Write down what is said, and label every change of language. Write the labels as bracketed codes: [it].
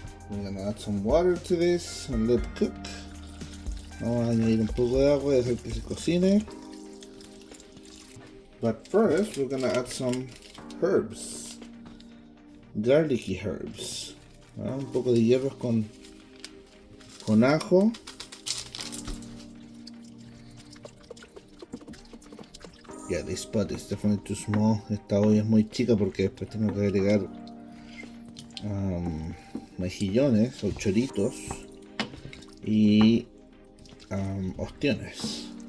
[en] We're gonna add some water to this and let it cook. [es] Vamos a añadir un poco de agua y dejar que se cocine. [en] But first, we're gonna add some herbs, garlicky herbs. [es] Un poco de hierbas con ajo. [en] Yeah, this pot is definitely too small. [es] Esta olla es muy chica porque después tengo que agregar mejillones o choritos y ostiones.